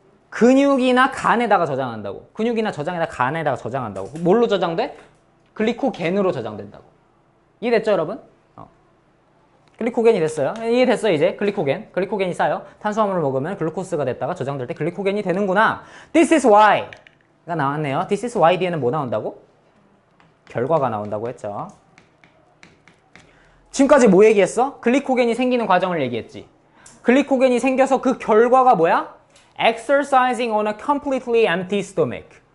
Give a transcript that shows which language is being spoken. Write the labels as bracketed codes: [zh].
[ko] 근육이나 간에다가 저장한다고. 근육이나 간에다가 저장한다고. 뭘로 저장돼? 글리코겐으로 저장된다고. 이해됐죠 여러분? 글리코겐이 됐어요. 이해됐어 이제. 글리코겐이 쌓여. 탄수화물을 먹으면 글루코스가 됐다가 저장될 때 글리코겐이 되는구나. [en] This is why 가 나왔네요. [ko] This is why 뒤에는 뭐 나온다고? 결과가 나온다고 했죠. 지금까지 뭐 얘기했어? 글리코겐이 생기는 과정을 얘기했지. 글리코겐이 생겨서 그 결과가 뭐야? [en] Exercising on a completely empty stomach.